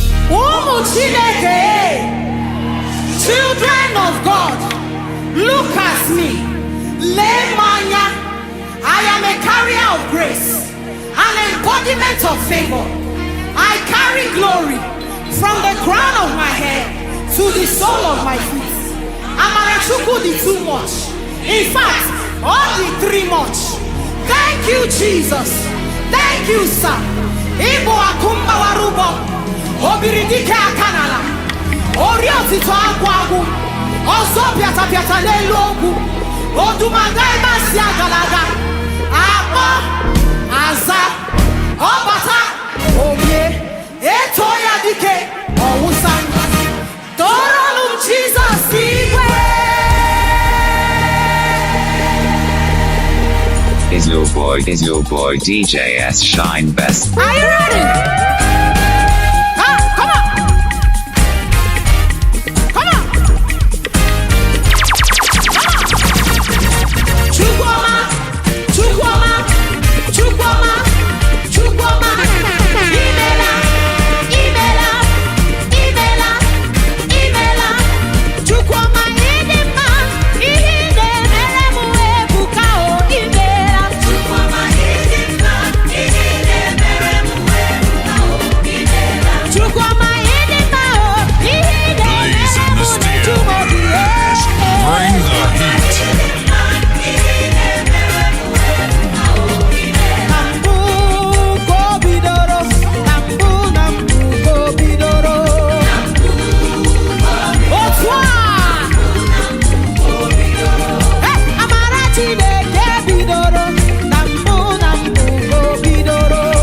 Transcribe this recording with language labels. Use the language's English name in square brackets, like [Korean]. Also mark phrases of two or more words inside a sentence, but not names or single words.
[Igbo] Ụmụ Chineke, [English] children of God, look at me. [Igbo] Lee m anya. [English] I am a carrier of grace, an embodiment of favor. I carry glory from the crown of my head to the sole of my feet. [Igbo] Amara Chukwu dị [English] too much. In fact, [Igbo] ọ dị [English] three much. Thank you, Jesus. Thank you, sir. [Igbo] Ị bụ akụ mgbawara ụgbọ. Obiri dike aka n'ala. Ori otito agwụ agwụ. Ọzọ pịata pịata n'elu ogwu. Odumaga ebe a si agala aga. Akpọ, aza, ọ bata, o bie. Eto ya dike, ọwụsa ngozi. Tọrọ m Jizọs igwe. [English] Is your boy, is your boy D J S Shine Best. Are you ready? Ah, come on. Come on. Come on. [Igbo] Chukwuma, Chukwuma, Chukwuma, Chukwuma, imela, imela, imela, imela. Chukwuma, ịdị mma, ihe ị na-emere m ebuka o, imela. Chukwuma, ịdị mma, ihe ị na-emere m ebuka o, imela. Chukwuma, ịdị mma o, ihe ị [English] Blaze in the [Igbo] na-emere m steel. na-eju m obi, [English] eh. Bring the heat. [Igbo] Na mbụ ka o bidoro, na mbụ, na mbụ ka o bidoro. Otu a! Hey, amara Chineke bidoro, na mbụ, na mbụ ka o bidoro.